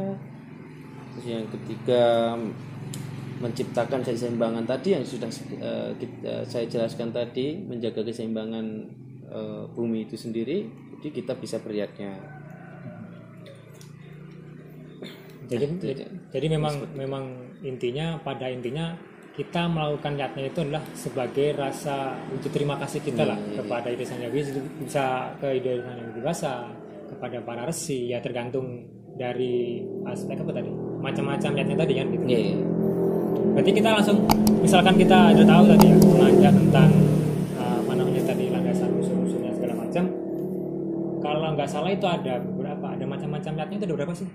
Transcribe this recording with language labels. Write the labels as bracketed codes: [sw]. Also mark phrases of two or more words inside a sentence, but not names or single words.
[id] Terus yang ketiga menciptakan keseimbangan tadi yang sudah saya jelaskan tadi, menjaga keseimbangan bumi itu sendiri. Jadi kita bisa beriatnya. Jadi memang pada intinya kita melakukan niatnya itu adalah sebagai rasa wujud terima kasih kita lah kepada Ida Sang Hyang Widi, bisa ke Ida Sang Hyang Widi Wasa, kepada para resi, ya tergantung dari aspek apa tadi, macam-macam niatnya tadi kan gitu. Berarti kita langsung, misalkan kita udah tahu tadi ya, belajar tentang apa namanya tadi, landasan unsur-unsurnya segala macam. Kalau nggak salah itu ada macam-macam niatnya itu ada berapa sih?